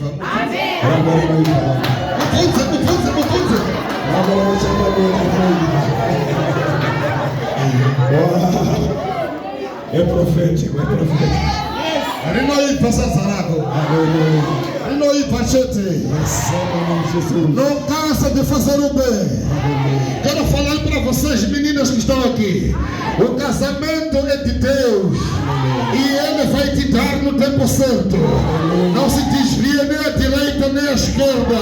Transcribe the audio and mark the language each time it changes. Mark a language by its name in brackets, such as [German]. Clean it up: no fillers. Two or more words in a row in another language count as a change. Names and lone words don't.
[Shona] Amen. Mutunze. [Portuguese] É profético. [Shona] Rinoibva satsa rako. Rinoibva chete. [Portuguese] Não cansa de fazer o bem. Quero falar para vocês, meninas que estão aqui. O casamento é de Deus. E Ele vai te dar no tempo certo. Não se desvia nem à direita nem à esquerda.